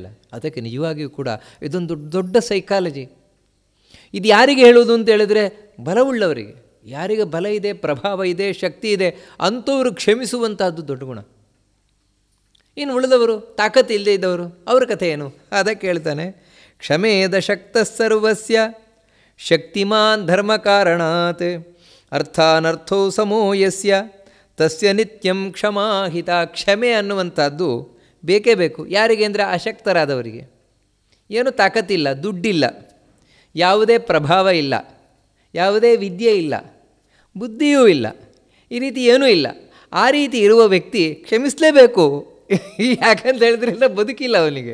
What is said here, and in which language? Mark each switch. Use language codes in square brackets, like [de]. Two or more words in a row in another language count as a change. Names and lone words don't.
[kn] ಅದಕ್ಕೆ ನಿಜವಾಗಿಯೂ ಕೂಡ ಇದೊಂದು ದೊಡ್ಡ ಸೈಕಾಲಜಿ. ಇದು ಯಾರಿಗೆ ಹೇಳೋದು ಅಂತ ಹೇಳಿದರೆ ಬಲವುಳ್ಳವರಿಗೆ. ಯಾರಿಗೆ ಬಲ ಇದೆ, ಪ್ರಭಾವ ಇದೆ, ಶಕ್ತಿ ಇದೆ ಅಂಥವರು ಕ್ಷಮಿಸುವಂಥದ್ದು ದೊಡ್ಡ ಗುಣ. ಇನ್ನು ಉಳಿದವರು ತಾಕತ್ತು ಇಲ್ಲದೆ ಇದ್ದವರು ಅವ್ರ ಕಥೆ ಏನು? ಅದಕ್ಕೆ ಹೇಳ್ತಾನೆ, [sa] ಕ್ಷಮೇದ ಶಕ್ತ ಸರ್ವಸ್ಯ ಶಕ್ತಿಮಾನ್ ಧರ್ಮ ಕಾರಣಾತ್ ಅರ್ಥಾನರ್ಥೋ ಸಮೋ ಯಸ್ಯ ತಸ್ಯ ನಿತ್ಯಂ ಕ್ಷಮಾಹಿತ. [kn] ಕ್ಷಮೆ ಅನ್ನುವಂಥದ್ದು ಬೇಕೇ ಬೇಕು. ಯಾರಿಗೆ ಅಂದರೆ ಅಶಕ್ತರಾದವರಿಗೆ. ಏನು ತಾಕತ್ತಿಲ್ಲ, ದುಡ್ಡಿಲ್ಲ, ಯಾವುದೇ ಪ್ರಭಾವ ಇಲ್ಲ, ಯಾವುದೇ ವಿದ್ಯೆ ಇಲ್ಲ, ಬುದ್ಧಿಯೂ ಇಲ್ಲ, ಈ ರೀತಿ ಏನೂ ಇಲ್ಲ. ಆ ರೀತಿ ಇರುವ ವ್ಯಕ್ತಿ ಕ್ಷಮಿಸಲೇಬೇಕು. ಯಾಕಂತ ಹೇಳಿದ್ರಿಂದ ಬದುಕಿಲ್ಲ ಅವನಿಗೆ.